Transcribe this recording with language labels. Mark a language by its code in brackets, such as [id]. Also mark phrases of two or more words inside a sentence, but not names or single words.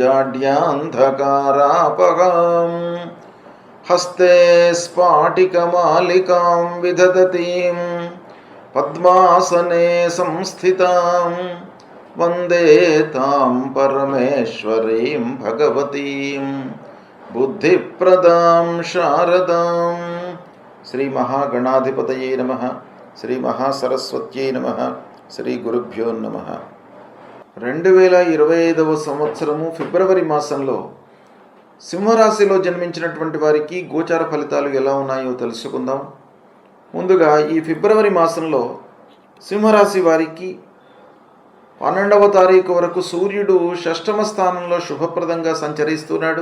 [sa] जाड्यान्धकारापहां हस्ते स्फाटिकमालिकां विदधतीं पद्मासने संस्थितां वन्दे तां परमेश्वरीं भगवतीं बुद्धिप्रदां शारदां। श्री महागणाधिपतये नमः। श्री महासरस्वत्यै नमः। శ్రీ గురుభ్యో నమః. [te] 2025వ సంవత్సరము ఫిబ్రవరి మాసంలో సింహరాశిలో జన్మించినటువంటి వారికి గోచార ఫలితాలు ఎలా ఉన్నాయో తెలుసుకుందాం. ముందుగా ఈ ఫిబ్రవరి మాసంలో సింహరాశి వారికి 12వ తారీఖు వరకు సూర్యుడు 6వ స్థానంలో శుభప్రదంగా సంచరిస్తున్నాడు.